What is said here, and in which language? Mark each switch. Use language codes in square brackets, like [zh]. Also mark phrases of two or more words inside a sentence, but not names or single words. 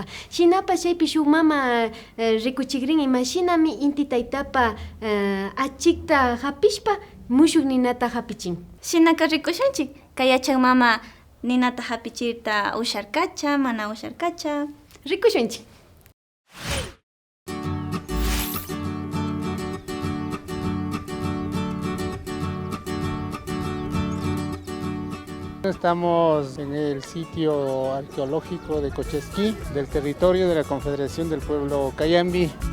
[qu] Shinapas chaypi shuk mama rikuchigrin imashinami inti taytapa achikta hapishpa mushuk ninata hapichin. Shinaka rikushunchik, kay achak mama ninata hapichirta usharkacha, mana usharkacha. Rikushunchik. [es] Estamos en el sitio arqueológico de Cochasquí, del territorio de la Confederación del Pueblo Cayambi.